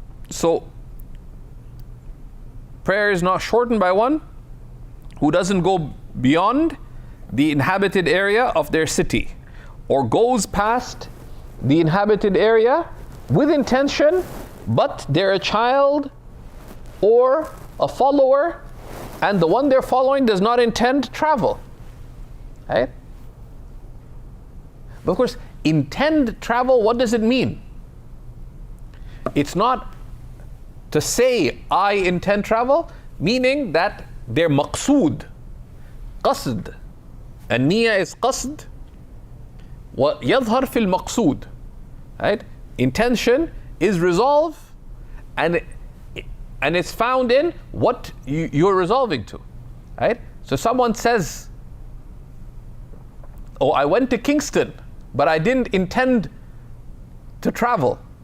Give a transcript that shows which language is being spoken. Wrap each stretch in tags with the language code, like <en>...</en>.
<en>So prayer is not shortened by one who doesn't go beyond the inhabited area of their city, or goes past the inhabited area with intention, but they're a child or a follower, and the one they're following does not intend travel. Right? But of course, intend travel, what does it mean? It's not to say, I intend travel, meaning that they're maqsood, qasd.</en> <ar>النية is qasd, ويظهر في المقصود.</ar> <en>Right? Intention is resolve, and it's found in what you're resolving to. Right? So someone says, oh, I went to Kingston, but I didn't intend to travel.</en>